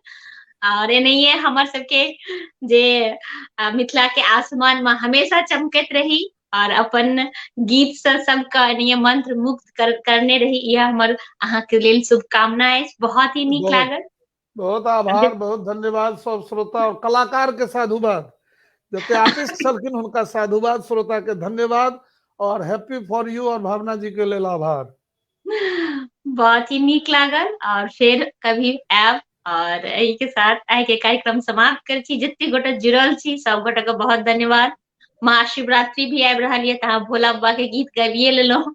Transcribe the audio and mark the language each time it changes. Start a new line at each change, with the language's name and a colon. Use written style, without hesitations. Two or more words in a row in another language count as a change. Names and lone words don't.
Maithili: और एनाहिए हमर सबके जे मिथिला के आसमान में हमेशा चमकैत रही और अपन गीत से सबके एनाहिए मंत्र मुग्ध करने रही, यह हमर अहाँके लेल शुभकामना अछि। बहुत ही नीक बहुत लागल। बहुत आभार, बहुत धन्यवाद सब श्रोता और कलाकार के साधुवाद, जते आर्टिस्ट छलखिन हुनका साधुवाद, श्रोता के धन्यवाद और
English: happy for you
Maithili: और भावना जी के लेल आभार। बहुत ही नीक लागल और फिर कभी आयब, और एहि के साथ आइ के कार्यक्रम समाप्त करै छी। जते गोटे जुड़ल छी सब गोटे के बहुत धन्यवाद। महाशिवरात्रि भी आबि रहल ये, तऽ भोला बाबा के गीत गाबिए लेलहुँ,